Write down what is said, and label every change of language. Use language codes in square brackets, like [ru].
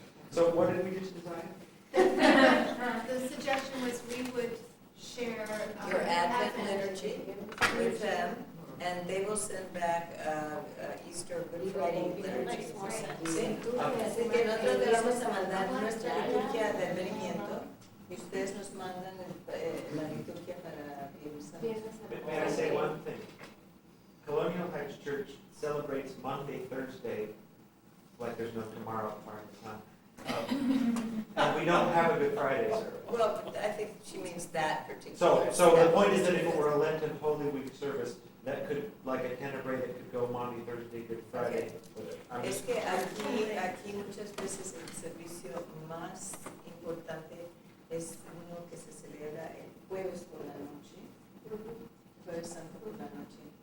[en] So what did we just decide? The suggestion was we would share Your Advent liturgy with them, and they will send back Easter Good Friday liturgy. [es] ¿Sí? Así que nosotros le vamos a mandar nuestra liturgia de advenimiento y ustedes nos mandan la liturgia para Viernes Santo. [en] May I say one thing? Colonial Heights Church celebrates Monday, Thursday, like there's no tomorrow part of the time. And we don't have a Good Friday service. Well, I think she means that particular. So the point is that if it were a Lenten Holy Week service, that could, like a Tenebrae, that could go Monday, Thursday, Good Friday. [es] Es que aquí muchas veces el servicio más importante es uno que se celebra el jueves por la noche, jueves santo por la noche.